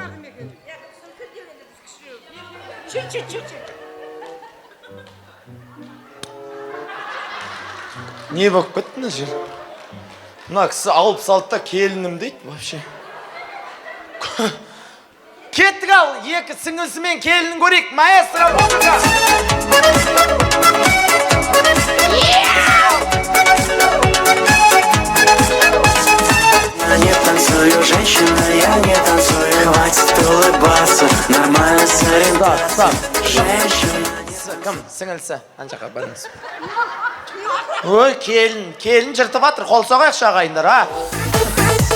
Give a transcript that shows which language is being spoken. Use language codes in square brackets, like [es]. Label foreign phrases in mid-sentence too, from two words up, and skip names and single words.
[kk] Не болып кетті мына жер? Мына кісі алып салды да келінім дейді вообще. Кеттік ал, екі сіңілсімен келінін көрейік. [ru] Маэстро музыка! Я не танцую, женщина, я не танцую. Хватит улыбаться, нормально соревноваться. Женщина. [kk] Кім? Сіңілсі, аншақа барыңыз. Ой, келін жыртып атыр, қол соғайықшы ағайындар,